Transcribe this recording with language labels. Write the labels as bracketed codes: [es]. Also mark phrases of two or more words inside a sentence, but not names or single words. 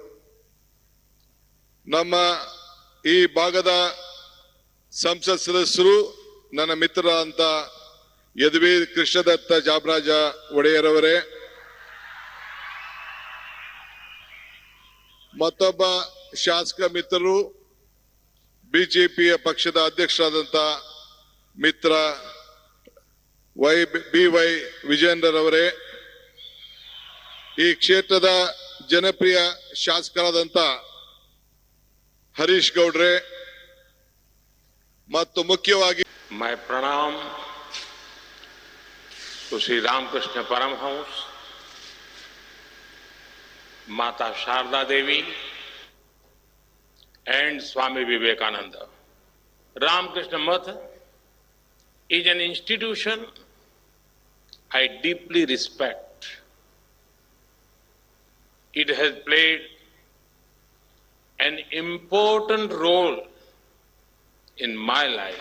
[kn] ನಮ್ಮ ಈ ಭಾಗದ ಸಂಸತ್ ಸದಸ್ಯರು, ನನ್ನ ಮಿತ್ರರಾದಂಥ ಯದುವೀರ್ ಕೃಷ್ಣದತ್ತ ಜಾಮರಾಜ ಒಡೆಯರ್ ಅವರೇ, ಮತ್ತೊಬ್ಬ ಶಾಸಕ ಮಿತ್ರರು, ಬಿಜೆಪಿಯ ಪಕ್ಷದ ಅಧ್ಯಕ್ಷರಾದಂಥ ಮಿತ್ರ ಬಿ.ವೈ. ವಿಜೇಂದ್ರರವರೇ, ಈ ಕ್ಷೇತ್ರದ ಜನಪ್ರಿಯ ಶಾಸಕರಾದಂಥ ಹರೀಶ್ ಗೌಡ್ರೆ, ಮತ್ತು ಮುಖ್ಯವಾಗಿ [hi] मैं प्रणाम तो श्री रामकृष्ण परमहंस, माता शारदा देवी and Swami Vivekananda. [en] Ramakrishna Math is an institution I deeply respect. It has played an important role in my life.